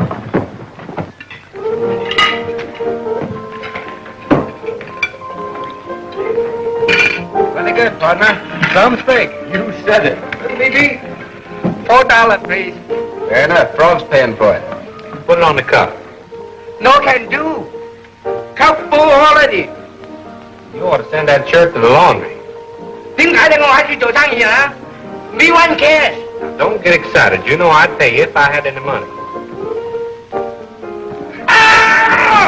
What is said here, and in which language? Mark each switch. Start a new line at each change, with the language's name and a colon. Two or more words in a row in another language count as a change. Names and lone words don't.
English: Very good, partner. Some steak. You said it. Maybe $4, please. Fair enough. Frog's paying for it. Put it on the cup. No can do. Cup full already. You ought to send that shirt to the laundry.
Cantonese: 點解你我喺處做生意啊 ？
English: Me one cash. Now, don't get excited. You know I'd pay you if I had any money. Ah!